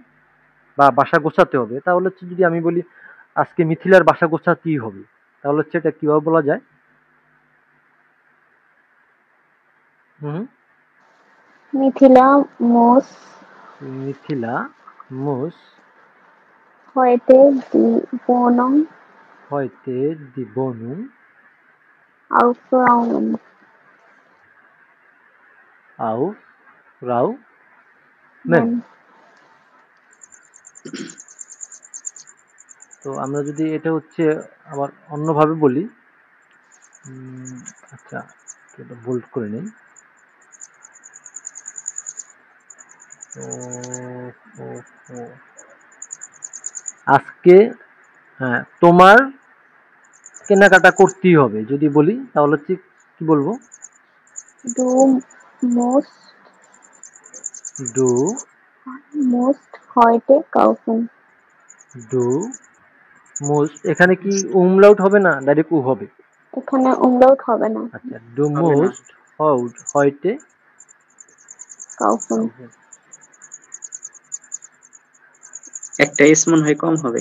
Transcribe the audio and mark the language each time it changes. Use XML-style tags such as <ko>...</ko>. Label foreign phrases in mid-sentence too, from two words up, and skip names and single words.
<bn>বা বাসা গোছাতে হবে, তাহলে হচ্ছে যদি আমি বলি আজকে মিথিলার বাসা গোছাতেই হবে, তাহলে হচ্ছে এটা কিভাবে বলা যায়? হুম,</bn> <de>Mithila muss মিথিলা মুস heute die Wohnung heute die Wohnung aufräumen. আউ রাউ মেন।</de> <bn>তো আমরা যদি এটা হচ্ছে আবার অন্যভাবে বলি, আচ্ছা এটা বোল্ড করে নেই, তো আজকে, হ্যাঁ, তোমার কেনাকাটা করতেই হবে যদি বলি, তাহলে হচ্ছে কি বলবো?</bn> <de>Du musst ডু heute kaufen. Du musst,</de> <bn>এখানে কি উমলাউট হবে না ডাইরেক্ট উ হবে? এখানে umlaut হবে না। আচ্ছা, ডু হবে না।</bn> <de>musst heute Kaufen.</de> <bn>একটা এস মনে হয় কম হবে।</bn>